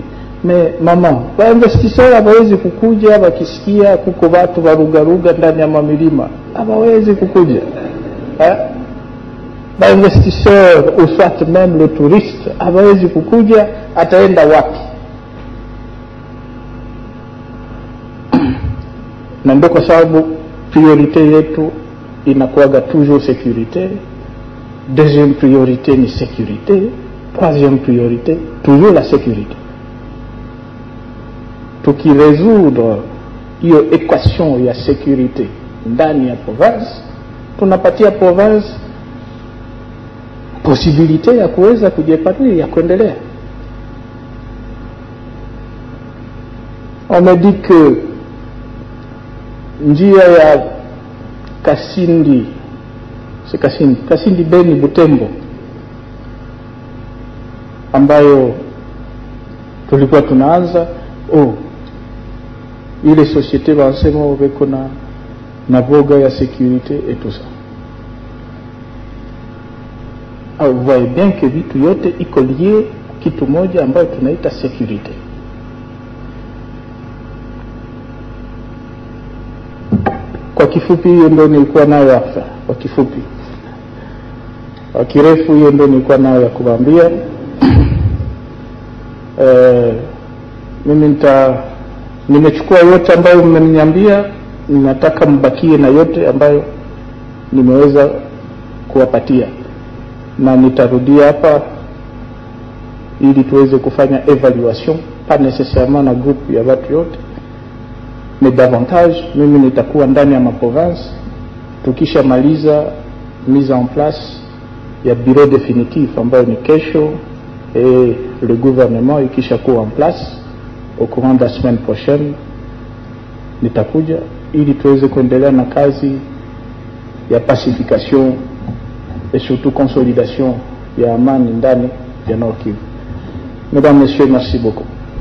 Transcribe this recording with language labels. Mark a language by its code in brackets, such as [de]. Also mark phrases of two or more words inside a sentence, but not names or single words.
[fr] Mais maman, [sw] investisseurs hawezi kukuja wakisikia kuko watu warugaruga ndani ya mamilima. Hawezi kukuja. [fr] Investisseurs ou soit même le touriste [sw] hawezi kukuja, ataenda wapi? Na ndio kwa sababu priorité yetu inakuwaga [fr] toujours sécurité. Deuxième priorité ni sécurité. Troisième priorité toujours la sécurité. [sw] Tukiresoudre hiyo equation ya sécurité ndani ya province, tunapatia [fr] province possibilité [sw] ya kuweza kujipanua, ya kuendelea. [fr] On me dit que [sw] njia ya Kasindi, si Kasindi Beni Butembo, ambayo tulikuwa tunaanza, ile société wanasema wako na voga ya [fr] sécurité et tout ça. Vous voyez bien que [sw] vitu yote iko lié kitu moja ambayo tunaita sécurité. Kwa kifupi hiyo ndio nilikuwa nayo hapa. Kwa kifupi. Kwa kirefu hiyo ndio nilikuwa nayo ya kuwaambia. Mimi nimechukua yote ambayo mmeniambia, ninataka mbakie na yote ambayo nimeweza kuwapatia. Na nitarudia hapa ili tuweze kufanya evaluation, [fr] pas nécessairement [sw] na groupe ya watu yote, mais davantage mimi nitakuwa ndani ya province tukisha maliza [fr] mise en place [sw] ya [fr] bureau définitif [sw] ambayo ni kesho, [fr] et le gouvernement [sw] ikisha kuwa [fr] en place au courant de la semaine prochaine [sw] nitakuja ili tuweze kuendelea na kazi ya [fr] pacification et surtout consolidation [sw] ya amani ndani ya [fr] Nord Kivu. Mesdames, Messieurs, merci beaucoup.